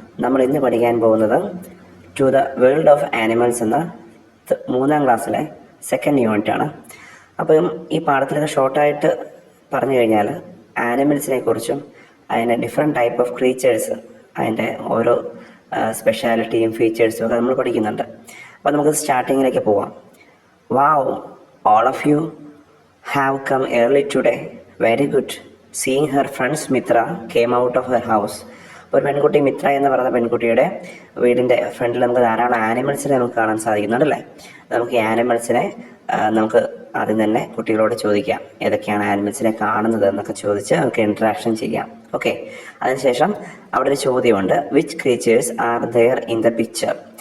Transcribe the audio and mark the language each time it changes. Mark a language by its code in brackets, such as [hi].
[ml] നമ്മൾ ഇന്ന് പഠിക്കാൻ പോകുന്നത് to the world of animals എന്ന 3ാം ക്ലാസ്സിലെ സെക്കൻഡ് യൂണിറ്റ് ആണ്. അപ്പം ഈ പാഠത്തിലൊക്കെ ഷോർട്ടായിട്ട് പറഞ്ഞു കഴിഞ്ഞാൽ ആനിമൽസിനെ കുറിച്ചും അതിൻ്റെ ഡിഫറെൻറ്റ് ടൈപ്പ് ഓഫ് ക്രീച്ചേഴ്സ്, അതിൻ്റെ ഓരോ സ്പെഷ്യാലിറ്റിയും ഫീച്ചേഴ്സും ഒക്കെ നമ്മൾ പഠിക്കുന്നുണ്ട്. അപ്പോൾ നമുക്ക് സ്റ്റാർട്ടിങ്ങിലേക്ക് പോവാം. [en] Wow, all of you have come early today. Very good. Seeing her friend Mitra came out of her house. [ml] ഒരു പെൺകുട്ടി മിത്ര എന്ന് പറയുന്ന പെൺകുട്ടിയുടെ വീടിൻ്റെ ഫ്രണ്ടിൽ നമുക്ക് ധാരാളം ആനിമൽസിനെ നമുക്ക് കാണാൻ സാധിക്കുന്നുണ്ടല്ലേ. നമുക്ക് ഈ ആനിമൽസിനെ നമുക്ക് ആദ്യം തന്നെ കുട്ടികളോട് ചോദിക്കാം, ഏതൊക്കെയാണ് ആനിമൽസിനെ കാണുന്നത് എന്നൊക്കെ ചോദിച്ച് നമുക്ക് ഇൻട്രാക്ഷൻ ചെയ്യാം. ഓക്കെ, അതിനുശേഷം അവിടെ ഒരു ചോദ്യമുണ്ട്. [en] Which creatures are there in the picture?